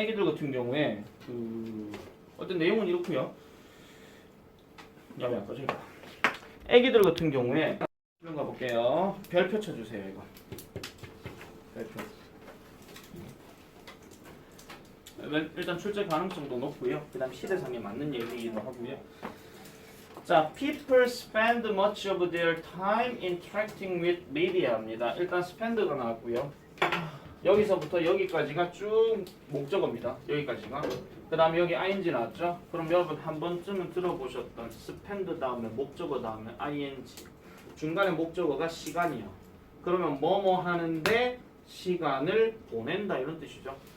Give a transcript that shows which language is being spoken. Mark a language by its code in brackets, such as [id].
[ko] 애기들 같은 경우에 어떤 내용은 이렇고요. 야왜 안 꺼져? 애기들 같은 경우에 이런 거 볼게요. 별표 쳐주세요. 이거 별표. 일단 출제 가능성도 높고요. 그 다음 시대상에 맞는 얘기이기도 하고요. [en] 자, people spend much of their time interacting with media [ko] 입니다. 일단 spend가 나왔고요. 여기서부터 여기까지가 쭉 목적어입니다. 여기까지가. 그 다음에 여기 ing 나왔죠? 그럼 여러분 한 번쯤은 들어보셨던 spend 다음에 목적어 다음에 ing 중간에 목적어가 시간이요. 그러면 뭐뭐 하는데 시간을 보낸다 이런 뜻이죠.